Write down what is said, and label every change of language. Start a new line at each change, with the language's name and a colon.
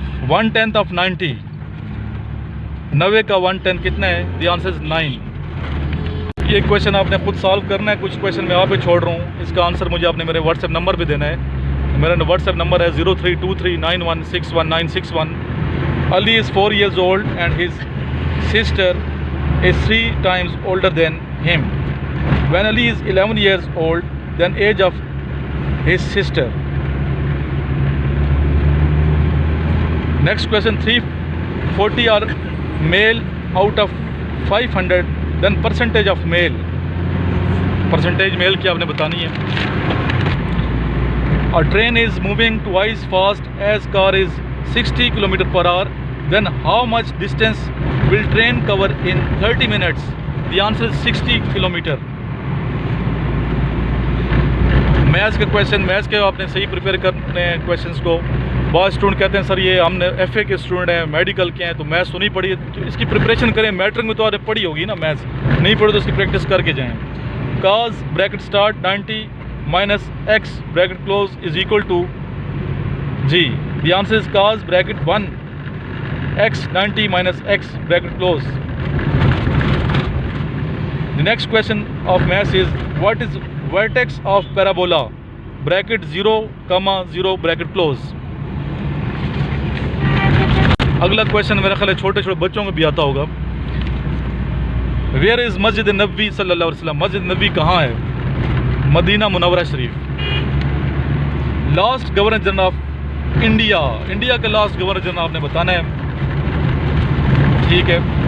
Hindi: 1/10 of 90, 90 का 1/10 कितना है?
English: The answer is 9।
Hindi: ये क्वेश्चन आपने खुद सॉल्व करना है। कुछ क्वेश्चन मैं आप पे छोड़ रहा हूँ, इसका आंसर मुझे आपने मेरे व्हाट्सएप नंबर पे देना है। मेरा व्हाट्सएप नंबर है 032391619161।
English: Ali is 4 years old and his sister is 3 times older than him. When Ali is 11 years old, then age of his sister. Next question, 340 are male out of 500, then percentage of male.
Hindi: Percentage male की आपने बतानी है।
English: A train is moving twice fast as car is 60 km/h. Then how much distance will train cover in 30 minutes? The answer is 60 km.
Hindi: Maths के question, maths के आपने सही prepare करने हैं क्वेश्चंस को। बहुत स्टूडेंट कहते हैं सर ये हमने FA के स्टूडेंट हैं, मेडिकल के हैं, तो मैथ्स तो नहीं पढ़ी है, तो इसकी प्रिपरेशन करें। मैट्रिक में तो आपने पढ़ी होगी ना मैथ्स, नहीं पढ़ी तो इसकी प्रैक्टिस करके जाएँ।
English: cos bracket start 90 minus x bracket close is equal to G. The answer is cos ब्रैकेट 1 x 90 minus x bracket close. The next question of math is what is vertex of parabola bracket 0, 0 bracket close.
Hindi: अगला question मेरा ख्याल है छोटे छोटे बच्चों को भी आता होगा।
English: Where is
Hindi: मस्जिद नबवी सल्लल्लाहु अलैहि वसल्लम? मस्जिद नबवी कहाँ है? Medina Munawwara Sharif. Last governor general of India, India का लास्ट गवर्नर जनरल आपने बताना है, ठीक है।